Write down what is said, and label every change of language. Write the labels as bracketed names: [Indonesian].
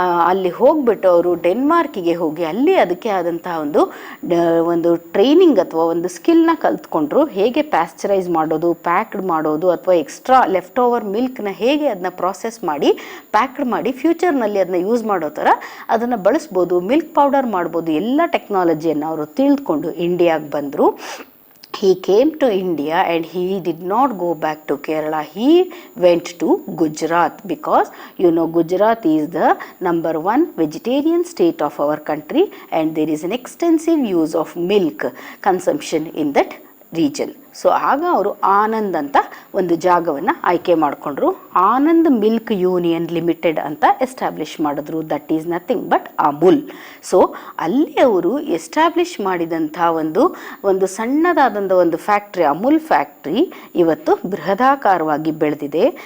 [Kannada] ಅಲ್ಲಿ ಹೋಗ್ಬಿಟ್ಟು ಅವರು ಡೆನ್ಮಾರ್ಕಿಗೆ ಹೋಗಿ ಅಲ್ಲಿ ಅದಕ್ಕೆ ಆದಂತಹ ಒಂದು ಟ್ರೈನಿಂಗ್ ಅಥವಾ ಒಂದು ಸ್ಕಿಲ್ನ ಕಲ್ತ್ಕೊಂಡ್ರು. ಹೇಗೆ ಪ್ಯಾಸ್ಚರೈಸ್ ಮಾಡೋದು, ಪ್ಯಾಕ್ಡ್ ಮಾಡೋದು, ಅಥವಾ ಎಕ್ಸ್ಟ್ರಾ ಲೆಫ್ಟ್ ಓವರ್ ಮಿಲ್ಕ್ನ ಹೇಗೆ ಅದನ್ನ ಪ್ರಾಸೆಸ್ ಮಾಡಿ ಪ್ಯಾಕ್ಡ್ ಮಾಡಿ ಫ್ಯೂಚರ್ನಲ್ಲಿ ಅದನ್ನ ಯೂಸ್ ಮಾಡೋ ಥರ ಅದನ್ನು ಬಳಸ್ಬೋದು, ಮಿಲ್ಕ್ ಪೌಡರ್ ಮಾಡ್ಬೋದು, ಎಲ್ಲ ಟೆಕ್ನಾಲಜಿಯನ್ನು ಅವರು ತಿಳ್ಕೊಂಡು ಇಂಡಿಯಾಗೆ ಬಂದರು. [English] He came to India and he did not go back to Kerala. He went to Gujarat because Gujarat is the #1 vegetarian state of our country and there is an extensive use of milk consumption in that region. [Kannada] So ಆಗ ಅವರು ಆನಂದ್ ಅಂತ ಒಂದು ಜಾಗವನ್ನು ಆಯ್ಕೆ ಮಾಡಿಕೊಂಡ್ರು. Anand milk union limited ಅಂತ establish ಮಾಡಿದ್ರು. [English] That is nothing but Amul. [Kannada] So ಅಲ್ಲಿ ಅವರು ಎಸ್ಟಾಬ್ಲಿಷ್ ಮಾಡಿದಂಥ ಒಂದು ಸಣ್ಣದಾದಂಥ ಒಂದು ಫ್ಯಾಕ್ಟ್ರಿ, ಅಮೂಲ್ ಫ್ಯಾಕ್ಟ್ರಿ ಇವತ್ತು ಬೃಹದಾಕಾರವಾಗಿ ಬೆಳೆದಿದೆ.